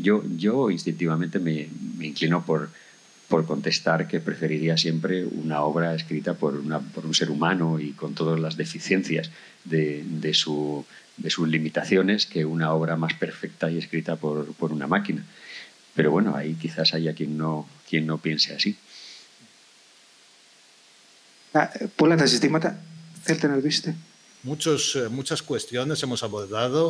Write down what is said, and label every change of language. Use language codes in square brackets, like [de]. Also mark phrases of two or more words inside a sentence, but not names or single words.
[es] Yo instintivamente me inclino por contestar que preferiría siempre una obra escrita por un ser humano y con todas las deficiencias de sus limitaciones que una obra más perfecta y escrita por una máquina. Pero bueno, ahí quizás haya quien no piense así. [el] Πολλά τα ζητήματα θέλετε να ρωτήσετε. [es] Muchas cuestiones hemos abordado.